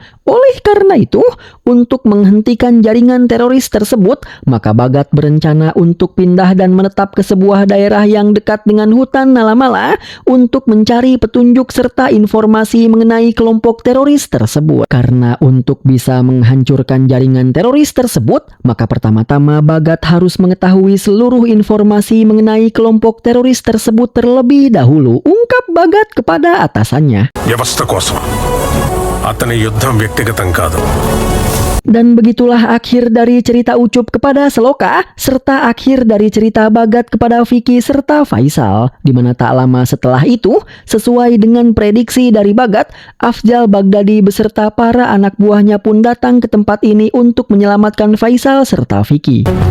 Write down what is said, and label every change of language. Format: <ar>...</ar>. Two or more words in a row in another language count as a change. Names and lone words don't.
<id>Oleh karena itu, untuk menghentikan jaringan teroris tersebut, maka Bagat berencana untuk pindah dan menetap ke sebuah daerah yang dekat dengan hutan Nalamala untuk mencari petunjuk serta informasi mengenai kelompok teroris tersebut. Karena untuk bisa menghancurkan jaringan teroris tersebut, maka pertama-tama Bagat harus mengetahui seluruh informasi mengenai kelompok teroris tersebut terlebih dahulu, ungkap Bagat kepada atasannya.</id> <te>వ్యవస్థ కోసం అతని యుద్ధం వ్యక్తిగతం కాదు.</te> <id>Dan begitulah akhir dari cerita Ucup kepada Seloka, serta akhir dari cerita Bagat kepada Vicky serta Faisal, di mana tak lama setelah itu, sesuai dengan prediksi dari Bagat, Afzal Baghdadi beserta para anak buahnya pun datang ke tempat ini untuk menyelamatkan Faisal serta Vicky.</id>